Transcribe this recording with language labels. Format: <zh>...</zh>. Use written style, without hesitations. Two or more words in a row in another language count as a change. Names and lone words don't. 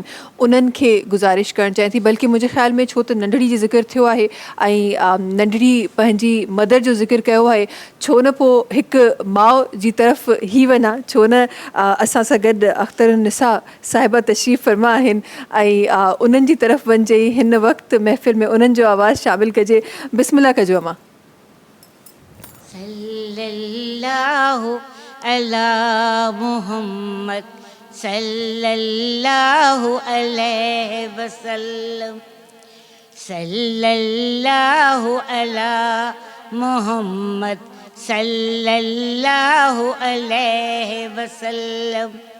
<sd>उन्हनि खे गुज़ारिश करणु चाहियां थी, बल्कि मुंहिंजे ख़्याल में छो त नंढड़ी जी ज़िक्र थियो आहे ऐं नंढड़ी पंहिंजी मदर जो ज़िक्र कयो आहे, छो न पोइ हिकु माउ जी तरफ़ ई वञा, छो न असां सां गॾु अख़्तर निसा साहिबा तशरीफ़ फरमा आहिनि ऐं उन्हनि जी तरफ़ वञिजे. हिन वक़्तु महफ़िल में उन्हनि जो आवाज़ु शामिल कजे. बिस्मिल्लाह कजो अमा.</sd> <ar>صلى الله على محمد صلى الله عليه وسلم. صلى الله على محمد صلى الله عليه وسلم.</ar>